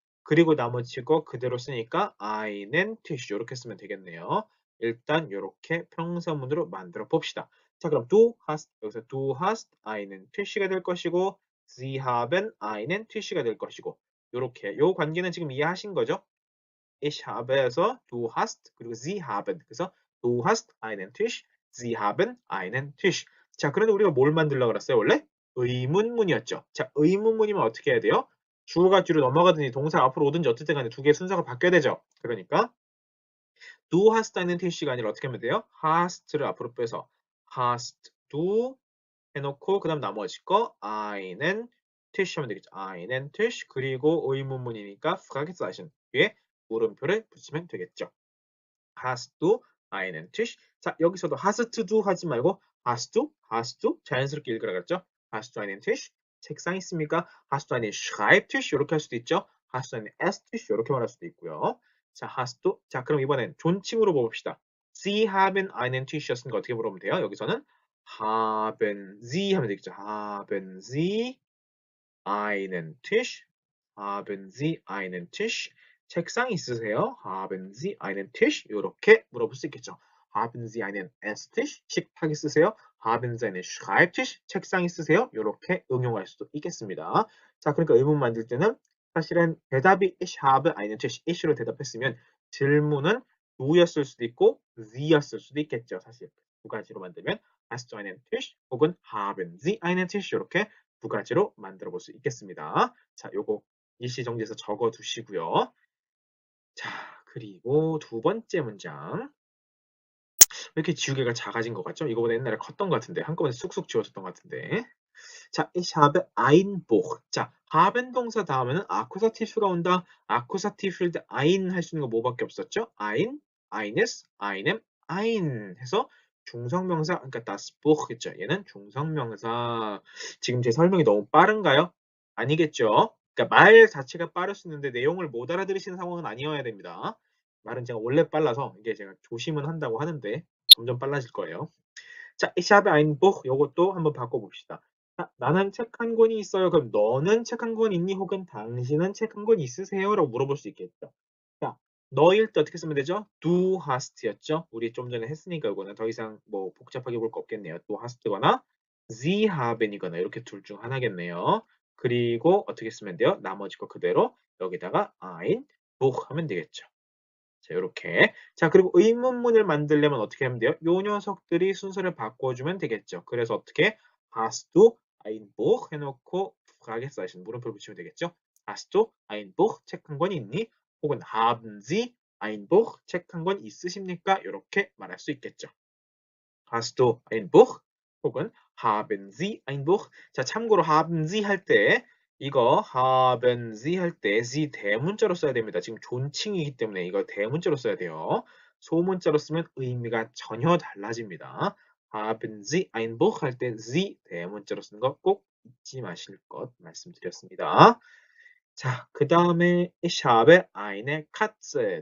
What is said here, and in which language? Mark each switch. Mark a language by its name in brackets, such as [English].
[Korean] 그리고 나머지 거 그대로 쓰니까 [German] einen Tisch [Korean] 이렇게 쓰면 되겠네요. 일단 이렇게 평서문으로 만들어 봅시다. 자, 그럼 du hast 여기서 [German] du hast einen Tisch [Korean] 가 될 것이고 [German] sie haben einen Tisch [Korean] 가 될 것이고 이렇게 요 관계는 지금 이해하신 거죠? [German] Ich habe에서 du hast 그리고 sie haben 그래서 du hast einen Tisch, sie haben einen Tisch. [Korean] 자, 그런데 우리가 뭘 만들려고 그랬어요? 원래 의문문이었죠. 자, 의문문이면 어떻게 해야 돼요? 주어가 뒤로 넘어가든지 동사 앞으로 오든지 어쨌든 간에 두 개의 순서가 바뀌어야 되죠. 그러니까 [German] du hast einen Tisch [Korean] 가 아니라 어떻게 하면 돼요? hast를 앞으로 빼서 hast du 해놓고 그다음 나머지 거 [German] einen Tisch [Korean] 하면 되겠죠. einen Tisch 그리고 의문문이니까 Fragezeichen 뒤에 물음표를 붙이면 되겠죠. [German] hast du einen Tisch? [Korean] 자, 여기서도 hast du 하지 말고 hast du 자연스럽게 읽으라 그랬죠. [German] hast du einen Tisch? [Korean] 책상 있습니까? [German] hast du einen Schreibtisch? [Korean] 이렇게 할 수도 있죠. [German] hast du einen Esstisch? [Korean] 이렇게 말할 수도 있고요. 자, hast du 자, 그럼 이번엔 존칭으로 봅시다. [German] Sie haben einen Tisch [Korean] 였으니까 어떻게 물어보면 돼요? 여기서는 haben Sie 하면 되겠죠. [German] haben Sie einen Tisch? haben Sie einen Tisch? [Korean] 책상 있으세요? [German] haben Sie einen Tisch? [Korean] 이렇게 물어볼 수 있겠죠. [German] haben Sie einen Esstisch? [Korean] 식탁 있으세요? [German] haben Sie einen Schreibtisch? [Korean] 책상 있으세요? 이렇게 응용할 수도 있겠습니다. 자, 그러니까 의문 만들 때는 사실은 대답이 [German] ich habe einen Tisch, [Korean] ich로 대답했으면 질문은 du였을 수도 있고 the였을 수도 있겠죠. 사실 두 가지로 만들면 [German] hast du einen Tisch? 혹은 haben Sie einen Tisch? [Korean] 이렇게 두 가지로 만들어 볼 수 있겠습니다. 자, 요거 일시정지해서 적어 두시고요. 자, 그리고 두 번째 문장. 왜 이렇게 지우개가 작아진 것 같죠? 이거보다 옛날에 컸던 것 같은데 한꺼번에 쑥쑥 지워졌던 것 같은데. [German] 자, ich habe ein Buch. [Korean] 자, haben 동사 다음에는 아쿠사티브가 온다. 아쿠사티브일 때 ein 할 수 있는 거 뭐밖에 없었죠? ein, eines, einem, ein 해서 중성명사, 그러니까 das Buch 있죠. 얘는 중성명사. 지금 제 설명이 너무 빠른가요? 아니겠죠? 그러니까 말 자체가 빠를 수 있는데 내용을 못 알아들으시는 상황은 아니어야 됩니다. 말은 제가 원래 빨라서 이게 제가 조심은 한다고 하는데 점점 빨라질 거예요. 자, [German] ich habe ein Buch [Korean] 요것도 한번 바꿔봅시다. 자, 나는 책 한 권이 있어요. 그럼 너는 책 한 권 있니? 혹은 당신은 책 한 권 있으세요? 라고 물어볼 수 있겠죠. 자, 너일 때 어떻게 쓰면 되죠? [German] Du hast였죠? [Korean] 우리 좀 전에 했으니까 이거는 더 이상 뭐 복잡하게 볼 거 없겠네요. Du hast거나 Sie haben이거나 이렇게 둘 중 하나겠네요. 그리고 어떻게 쓰면 돼요? 나머지 거 그대로 여기다가 ein Buch 하면 되겠죠. 자, 요렇게. 자, 그리고 의문문을 만들려면 어떻게 하면 돼요? 요 녀석들이 순서를 바꿔주면 되겠죠. 그래서 어떻게? [German] Hast du ein Buch 해놓고 Fragezeichen 물음표를 붙이면 되겠죠. Hast du ein Buch [Korean] 책 한 권 있니? [German] 혹은 Haben Sie ein Buch [Korean] 책 한 권 있으십니까? 이렇게 말할 수 있겠죠. [German] Hast du ein Buch? 혹은 Haben Sie ein Buch? [Korean] 자, 참고로 haben Sie 할 때 이거 haben Sie 할 때 Sie 대문자로 써야 됩니다. 지금 존칭이기 때문에 이거 대문자로 써야 돼요. 소문자로 쓰면 의미가 전혀 달라집니다. [German] haben Sie ein Buch [Korean] 할 때 Sie 대문자로 쓰는 거 꼭 잊지 마실 것 말씀드렸습니다. [German] 자, 그 다음에 ich habe eine Katze.